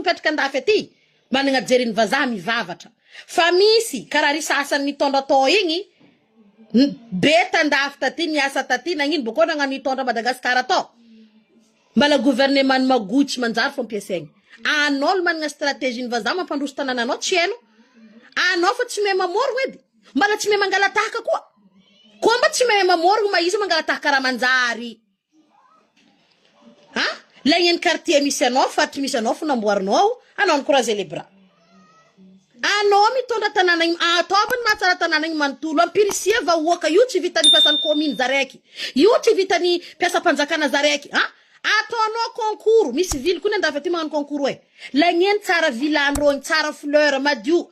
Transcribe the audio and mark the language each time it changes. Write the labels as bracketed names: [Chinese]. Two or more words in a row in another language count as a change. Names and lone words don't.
[Malagasy] mipetraka andafy aty managna jeriny vazaha mivavatra fa misy karaha ry sasany nitondra tao igny beta andafy taty niasa taty nagnino boko nagnano nitondra Madagasikara tao mbala gouvernement magotsy manjary fo ampiasaigny anao managna stratégie ny vazaha mampandroso tanànanao tsy haino anao fa tsy mahay mamorogno edy mbala tsy mahay mangalatahaka koa mba tsy mahay mamorogno ma izy mangalatahaka raha manjary lagneny quartier misy anao faritry misy anao fo namboarinao anao [French] encourager les bras [Malagasy] anao mitondra tanàna igny ataovany mahatsara tanàna igny manontolo ampirisia vahoaka io tsy vitany piasan'ny commune zaraiky io tsy vitany piasa panjakana zaraiky ataonao concours misy ville koa andafy aty magnano concours lagneny tsara vilandro igny tsara fleur madio